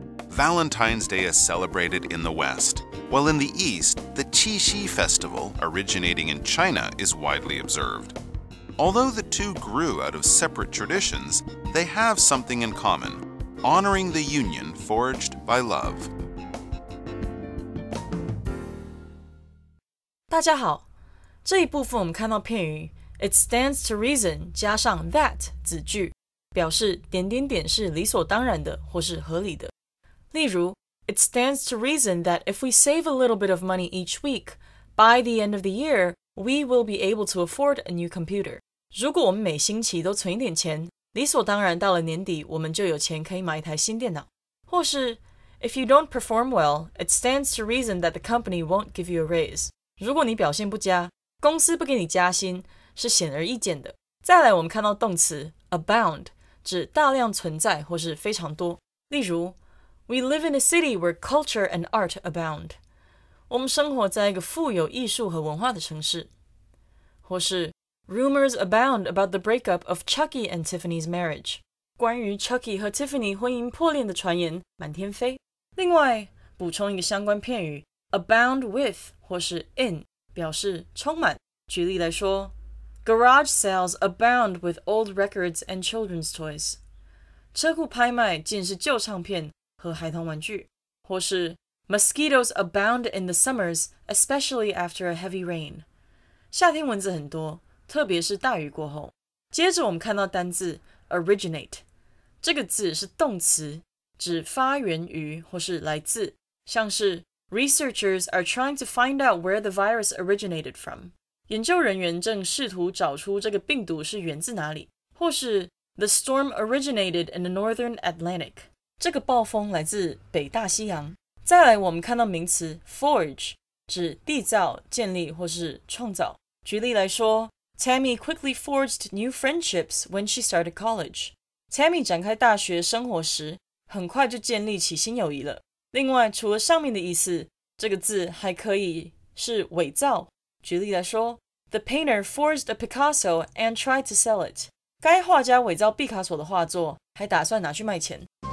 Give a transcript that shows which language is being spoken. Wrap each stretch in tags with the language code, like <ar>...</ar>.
<en>Valentine's Day is celebrated in the West, while in the East, the Qixi festival, originating in China, is widely observed. Although the two grew out of separate traditions, they have something in common, honoring the union forged by love.</en> <zh>大家好，这一部分我们看到片语</zh> <en>It stands to reason</en> <zh>加上 that 子句，表示点点点是理所当然的或是合理的。例如</zh> <en>It stands to reason that if we save a little bit of money each week, by the end of the year, we will be able to afford a new computer.</en> <zh>如果我们每星期都存一点钱，理所当然到了年底我们就有钱可以买一台新电脑。或是</zh> <en>If you don't perform well, it stands to reason that the company won't give you a raise.</en> <zh>如果你表现不佳，公司不给你加薪是显而易见的。再来我们看到动词 abound 指大量存在或是非常多。例如</zh> <en>We live in a city where culture and art abound.</en> <zh>我们生活在一个富有艺术和文化的城市。或是</zh> <en>Rumors abound about the breakup of Chucky and Tiffany's marriage.</en> <zh>关于 Chucky 和 Tiffany 婚姻破裂的传言满天飞。另外，补充一个相关片语 abound with 或是 in 表示充满。举例来说</zh> <en>Garage sales abound with old records and children's toys.</en> <zh>车库拍卖尽是旧唱片和孩童玩具。或是</zh> <en>Mosquitoes abound in the summers, especially after a heavy rain.</en> <zh>夏天蚊子很多，特别是大雨过后。接着我们看到单字 originate， 这个字是动词，指发源于或是来自，像是</zh> <en>Researchers are trying to find out where the virus originated from.</en> <zh>研究人员正试图找出这个病毒是源自哪里。或是</zh> <en>The storm originated in the northern Atlantic.</en> <zh>这个暴风来自北大西洋。再来我们看到名词 forge， 指缔造、建立或是创造。举例来说</zh> <en>Tammy quickly forged new friendships when she started college.</en> <zh>Tammy 展开大学生活时，很快就建立起新友谊了。另外，除了上面的意思，这个字还可以是伪造。举例来说</zh> <en>The painter forged a Picasso and tried to sell it.</en> <zh>该画家伪造毕卡索的画作，还打算拿去卖钱。</zh>